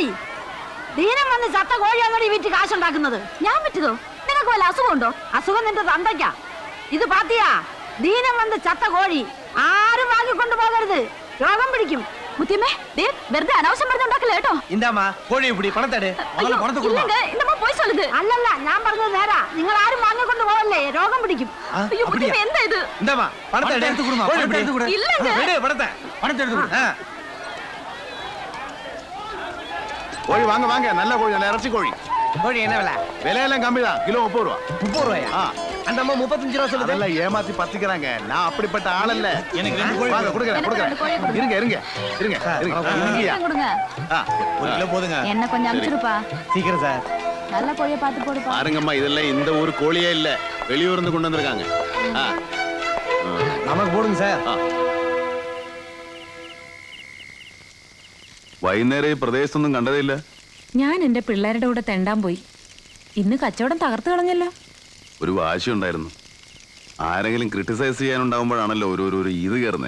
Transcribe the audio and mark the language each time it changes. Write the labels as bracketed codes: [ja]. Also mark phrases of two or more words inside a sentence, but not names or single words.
[ml] ദീനം വന്ന് ചത്ത കോഴിയാണോടി വീട്ടിൽ കാശുണ്ടാക്കുന്നത്? ഞാൻ പറ്റതോ? നിനക്ക് വല്ല അസുഖമുണ്ടോ? അസുഖം നിന്റെ തന്തയ്ക്കാ. ഇത് പാത്തിയാ, ദീനം വന്ന് ചത്ത കോഴി ആരും വാങ്ങിക്കൊണ്ടു പോകരുത്, രോഗം പിടിക്കും. മുത്തിയമ്മേ, വെറുതെ അനാവശ്യം പറഞ്ഞുണ്ടാക്കല്ലേ കേട്ടോ. [ta] ഇந்தாமா കോഴി இப்படி பணத்தடே முதல்ல பணத்தை கொடுமா. இல்லங்க, இந்தம்மா போய் சொல்லுது. [ml] അല്ലല്ല, ഞാൻ പറഞ്ഞത് നേരാ. നിങ്ങൾ ആരും വാങ്ങിക്കൊണ്ട് പോകല്ലേ, രോഗം പിടിക്കും. [ta] ஐயோ முத்தியம்மே, [ml] എന്താ ഇത്? [ta] இந்தாமா பணத்தை எடுத்து கொடுமா. கோழி எடுத்து கொடு. இல்லங்க. விடு பணத்தை எடுத்து கொடு. [ml] കോഴി വാങ്ങ വാങ്ങ, നല്ല കോഴി, നല്ല ഇറച്ചി കോഴി. [ta] கோழி என்ன விலை? விலையெல்லாம் கம்மி தான், கிலோ 30 ரூபா. 30 ரூபாயா? அந்த அம்மா 35 ரூபா சொல்லுது. அதெல்லாம் ஏமாத்தி பத்திக்கிறாங்க. நான் அப்படிப்பட்ட ஆள் இல்ல. எனக்கு 2 கோழி வாங்க, கொடுங்க. இருங்க இருங்க இருங்க இருங்க. கொடுங்க. ஒரு கிலோ போதுங்க. என்ன கொஞ்சம் அனுப்பிச்சிருப்பா. சீக்கிரம் சார். நல்ல கோழியை பார்த்து போடுப்பா. பாருங்கம்மா, இதெல்லாம் இந்த ஊர் கோழியே இல்ல, வெளியூர்ல இருந்து கொண்டு வந்திருக்காங்க. நமக்கு போடுங்க சார். [ml] വൈകുന്നേരം ഈ പ്രദേശത്തൊന്നും കണ്ടതില്ല. ഞാൻ എന്റെ പിള്ളേരുടെ കൂടെ തെണ്ടാൻ പോയി. ഇന്ന് കച്ചവടം തകർത്ത് കളഞ്ഞല്ലോ. ഒരു വാശി ഉണ്ടായിരുന്നു. ആരെങ്കിലും ക്രിട്ടിസൈസ് ചെയ്യാനുണ്ടാവുമ്പോഴാണല്ലോ ഒരു ഇത് കയറുന്നേ.